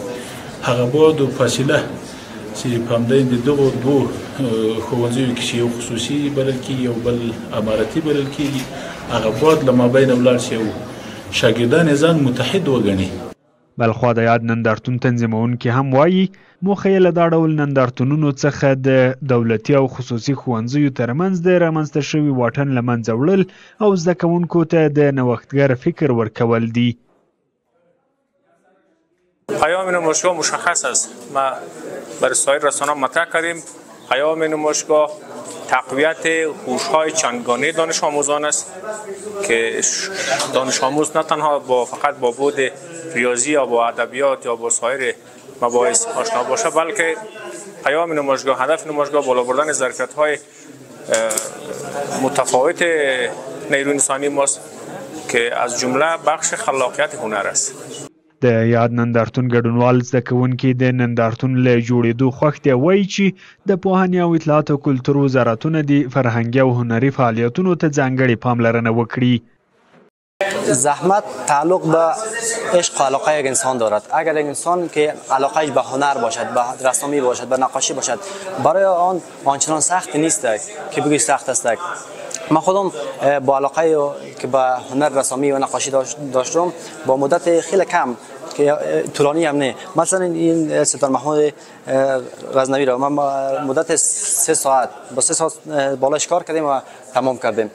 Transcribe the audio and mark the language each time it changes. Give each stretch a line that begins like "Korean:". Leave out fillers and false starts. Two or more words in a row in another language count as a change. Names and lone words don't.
Pashto: هغه بعد و فاصله چې په همدې د دغو دوو ښوونځیو کې چې یو خصوصي بلل کېږي یو بل امارتي بلل کېږي، هغه بعد له مابین ولاړ شي او شاګردان یې ځان متحد وګڼي. بلخوا د یاد نندارتون تنظیمونکي هم وایي موخه یې له دا ډول نندارتونونو څخه د دولتي او خصوصي ښوونځیو ترمنځ د رامنځته شوي واټن له منځه وړل او زده کوونکو ته د نوښتګر فکر ورکول دي.
Persian: پیام نمایشگاه مشخص است. ما برای سایر رسانه‌ها مطرح کردیم. پیام نمایشگاه تقویت هوش‌های چندگانه دانش آموزان است که دانش آموز نه تنها فقط با بعد ریاضی یا با ادبیات یا با سایر مباحث آشنا باشه، بلکه پیام نمایشگاه، هدف نمایشگاه بالا بردن ظرفیت‌های متفاوت نیروی انسانی ماست که از جمله بخش خلاقیت هنر است.
Pashto: د یاد نندارتون ګډونوال زده کوونکي د نندارتون له جوړېدو خوښ دي. وایي چې د پوهنې او اطلاعات او کلتور وزارتونه د فرهنګي او هنري فعالیتونو ته ځانګړې پاملرنه وکړي.
Persian: زحمت تعلق به عشق و علاقه یک انسان دارد. اگر یک انسان که علاقهش به هنر باشد، به رسامی باشد، به نقاشی باشد، برای آن آنچنان سخت نیست که بگویی سخت است. من خودم با علاقه که به هنر رسامی و نقاشی داشتم با مدت خیلی کم که طولانی هم نه، مثلا این سلطان محمود غزنوی را من مدت 3 ساعت با 3 ساعت بالاش کار کردیم و تمام کردیم.